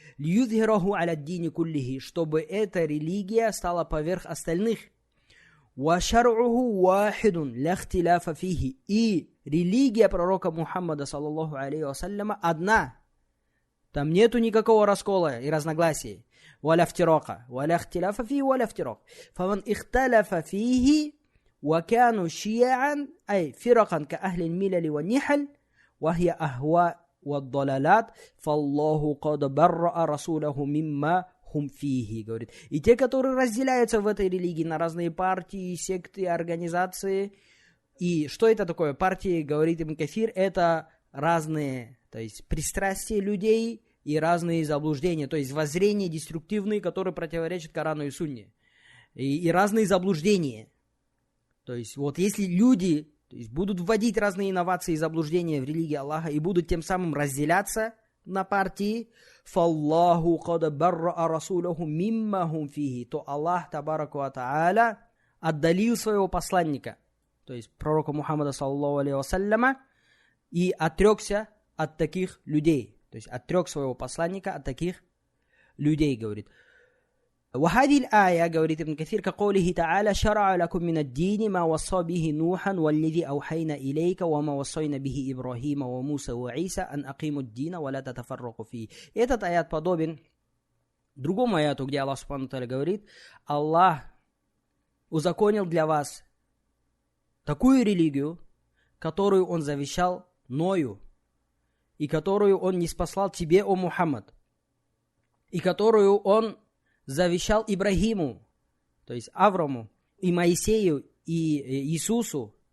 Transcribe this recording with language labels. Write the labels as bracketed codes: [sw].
[ar] لِيُظْهِرَهُ عَلَى الدِّينِ كُلِّهِ. [ru] Чтобы эта религия стала поверх остальных. [ar] وَشَرْعُهُ وَاحِدٌ لَا اخْتِلَافَ فِيهِ. [ru] И религия пророка Мухаммада, саллаллаху алейхи вассаляма, одна. Там нету никакого раскола и разногласий. [ar] ولا افتراق ولا اختلاف فيه ولا افتراق فمن اختلف فيه وكانوا شيعا أي فرقا كأهل الملل والنحل وهي أهواء والضلالات فالله قد برأ رسوله مما هم فيه. [ru] Говорит. И те, которые разделяются в этой религии на разные партии, секты, организации. И что это такое? Партии, говорит Ибн Кафир, это разные, то есть пристрастия людей и разные заблуждения, то есть воззрения деструктивные, которые противоречат Корану и Сунне. И разные заблуждения. То есть вот если люди, то есть, будут вводить разные инновации и заблуждения в религии Аллаха и будут тем самым разделяться на партии, [ar] фаллаху када барра расулаху мимма хум фихи, [ru] то Аллах табараку ва та'аля отдалил своего посланника, то есть пророка Мухаммада саллаллаху алейхи вассаляма, и отрекся от таких людей. То есть отрек своего посланника от таких людей, говорит. [ar] وهذه الآية, [ru] говорит Ибн Каthир, [ar] كقوله تعالى شرع لكم من الدين ما وصى به نوحا والذي أوحينا إليك وما وصينا به إبراهيم وموسى وعيسى أن أقيموا الدين ولا تتفرقوا فيه. [ru] Этот аят подобен другому аяту, где Аллах Субхану Тааля говорит: Аллах узаконил для вас такую религию, которую Он завещал Ною, и которую Он ниспослал тебе, о Мухаммад, и которую Он завещал Ибрагиму, то есть Авраму, и Моисею, и Иисусу.